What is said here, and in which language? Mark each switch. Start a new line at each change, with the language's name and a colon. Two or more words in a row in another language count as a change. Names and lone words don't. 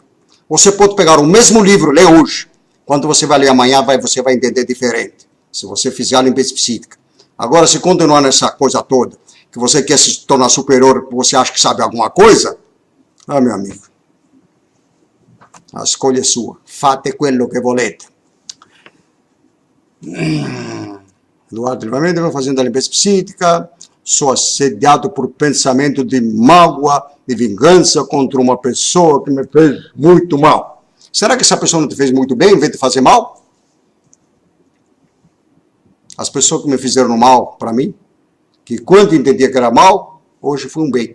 Portuguese: Você pode pegar o mesmo livro, ler hoje. Quando você vai ler amanhã, você vai entender diferente. Se você fizer a limpeza psíquica. Agora, se continuar nessa coisa toda, que você quer se tornar superior, que você acha que sabe alguma coisa, meu amigo, a escolha é sua.
Italian: Fate quello che volete.
Portuguese: Eduardo Livramento, vai fazendo a limpeza psíquica. Sou assediado por pensamento de mágoa, de vingança contra uma pessoa que me fez muito mal. Será que essa pessoa não te fez muito bem, em vez de fazer mal? As pessoas que me fizeram mal para mim, que quando entendia que era mal, hoje foi um bem.